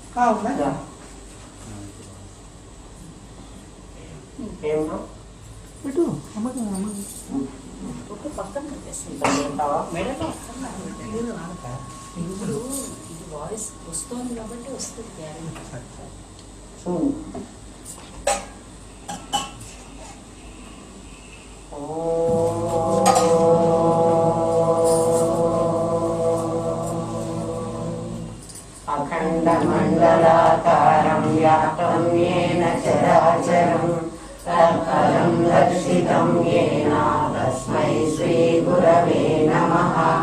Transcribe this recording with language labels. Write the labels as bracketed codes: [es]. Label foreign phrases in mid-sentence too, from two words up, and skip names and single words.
[te] ఏమన్నా పెట్టు పక్కన మేడం ఇప్పుడు ఇది వాయిస్ వస్తుంది కాబట్టి వస్తుంది [sa] చూడు अखण्डमण्डलाकारं व्याप्तं येन चराचरं तत्पदं दर्शितं येन तस्मै श्रीगुरवे नमः